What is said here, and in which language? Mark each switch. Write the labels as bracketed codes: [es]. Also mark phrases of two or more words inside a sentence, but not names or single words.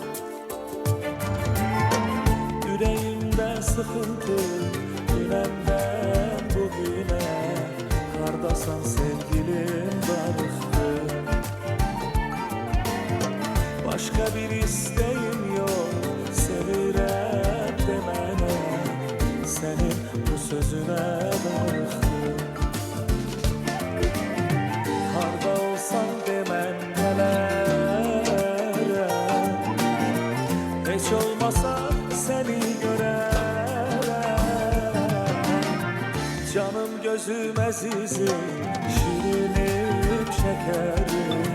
[tr] Yüreğimde sıkıntı dünenden bugüne. [az] Hardasan sevgilim darıxdım. [tr] Başka bir isteğim yok, sevirem demene. Senin bu sözüne darıxdım. [az] Harda olsan demem gələrim. Heç olmasa seni görərəm. Canım gözüm əzizim, şirinib şəkərim.